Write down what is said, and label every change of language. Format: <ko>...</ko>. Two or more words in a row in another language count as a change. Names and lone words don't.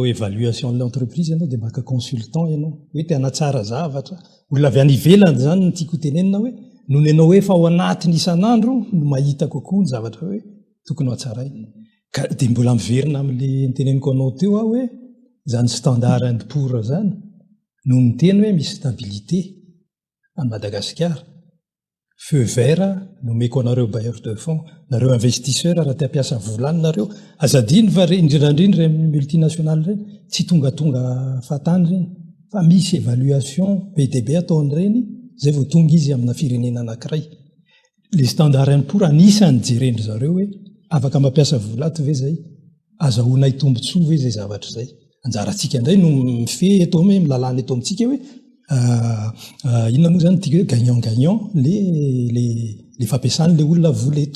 <fr>évaluation de l'entreprise</fr> <mg>ianao dia maka consultant ianao hoe tena tsara zavatra olona avy any ivelany zany ny tiako tenenina hoe noho ny ianao hoe efa ao anatiny isan'andro no mahita kokoa ny zavatra hoe tokony ho atsaraina ka dia mbola miverina amin'ilay niteneniko anao teo aho hoe zany standard and poor zany no miteny hoe misy</mg> <fr>stabilité à Madagascar. Feu vert</fr> <mg>nomeko anareo</mg> <fr>bailleur de fonds,</fr> <mg>nareo investisseur raha te hampiasa volany nareo azadiny fa indrindrandrindra multinationale reny tsy tonga fatany reny fa misy évaluation PDB ataon'ireny zay vao tonga izy amina firenena anankiray. Le standard and poor anisany jerendry zareo hoe afaka mampiasa volato ve zay, azahoana itombotsoa ve zay zavatra zay. Anjarantsika indray no mifehy eto hoe milalàna eto amintsika hoe inona moa zany tika hoe gagnant-gagnant le fampiasan'le olona vola eto.</mg>